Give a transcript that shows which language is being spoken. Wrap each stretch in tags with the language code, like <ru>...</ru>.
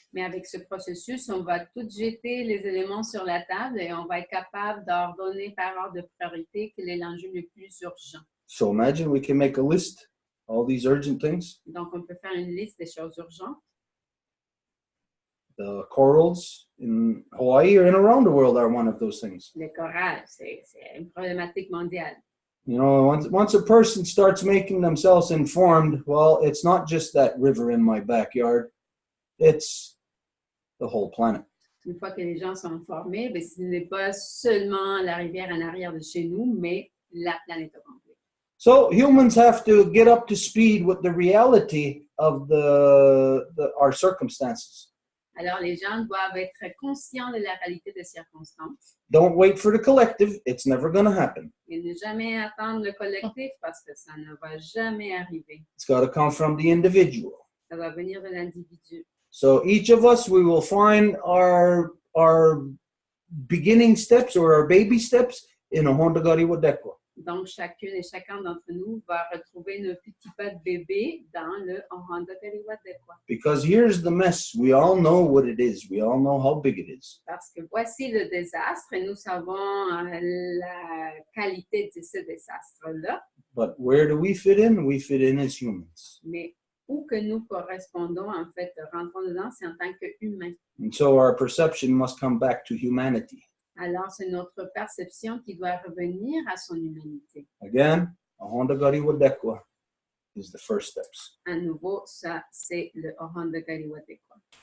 <fr>Mais avec ce processus, on va tout jeter les éléments sur la table et on va être capable d'ordonner par ordre de priorité quel est l'enjeu le plus urgent.</fr> <en>So imagine we can make a list, all these urgent things.</en> <fr>Donc, on peut faire une liste des choses urgentes.</fr> <en>The corals in Hawaii or in around the world are one of those things.</en> <fr>Les chorales, c'est une problématique mondiale.</fr> <en>You know, once a person starts making themselves informed, well, it's not just that river in my backyard, it's the whole planet.</en> <fr>Une fois que les gens sont informés, ben, ce n'est pas seulement la rivière en arrière de chez nous, mais la planète au complet.</fr> <en>So humans have to get up to speed with the reality of our circumstances.</en> <fr>Alors, les gens doivent être conscients de la réalité des circonstances.</fr> <en>Don't wait for the collective. It's never going to happen.</en> <fr>Et ne jamais attendre le collectif parce que ça ne va jamais arriver.</fr> <en>It's got to come from the individual.</en> <fr>Ça va venir de l'individu.</fr> <en>So each of us, we will find our beginning steps or our baby steps in a Honda Gari Wadekwa.</en> <fr>Donc, chacune et chacun d'entre nous va retrouver nos petits pas de bébé dans le Honda Kariwadekwa.</fr> <en>Because here's the mess. We all know what it is. We all know how big it is.</en> <fr>Parce que voici le désastre et nous savons la qualité de ce désastre-là.</fr> <en>But where do we fit in? We fit in as humans.</en> <fr>Mais où que nous correspondons, en fait, rentrons dedans, c'est en tant qu'humains.</fr> <en>And so our perception must come back to humanity.</en> <fr>Alors, c'est notre perception qui doit revenir à son humanité.</fr> <en>Again, a Honda Gari Wadekwa is the first steps.</en> <fr>À nouveau, ça, c'est le Honda Kariwadekwa.</fr>